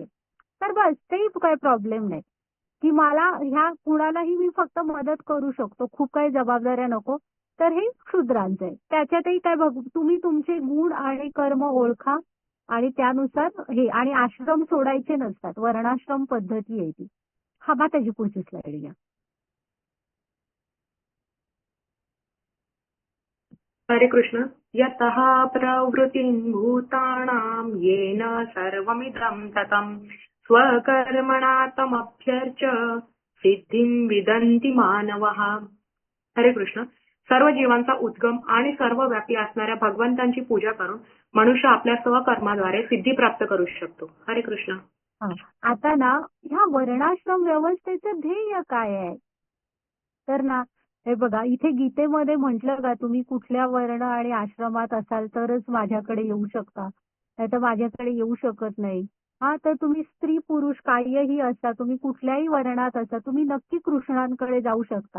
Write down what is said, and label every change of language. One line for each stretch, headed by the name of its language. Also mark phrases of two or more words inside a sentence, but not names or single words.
Marathi: तर बस ते काही प्रॉब्लेम नाही की मला ह्या कुणालाही मी फक्त मदत करू शकतो, खूप काही जबाबदाऱ्या नको. तर हे शूद्रांचं आहे. त्याच्यातही काय तुम्ही तुमचे गुण आणि कर्म ओळखा आणि त्यानुसार हे आणि आश्रम सोडायचे नसतात. वर्णाश्रम पद्धती आहे ती. हा बा त्याची पुढची स्लाइड घ्या. हरे कृष्ण.
Sanskrit: यतः प्रवृत्तिं भूतानां येन सर्वमिदं ततं स्वकर्मणा तमभ्यर्च्य सिद्धिं विदन्ति मानवः.
Marathi: हरे कृष्ण. सर्व जीवांचा उद्गम आणि सर्वव्यापी असणाऱ्या भगवंतांची पूजा करून मनुष्य आपल्या स्वकर्माद्वारे सिद्धी प्राप्त करू शकतो. हरे कृष्ण. आता ना ह्या वर्णाश्रम व्यवस्थेचं ध्येय काय आहे तर ना हे बघा इथे गीतेमध्ये म्हटलं का तुम्ही कुठल्या वर्ण आणि आश्रमात असाल तरच माझ्याकडे येऊ शकता, नाही तर माझ्याकडे येऊ शकत नाही. तर तुम्ही स्त्री पुरुष काहीही असा, तुम्ही कुठल्याही वर्णात असा, तुम्ही नक्की कृष्णांकडे जाऊ शकता.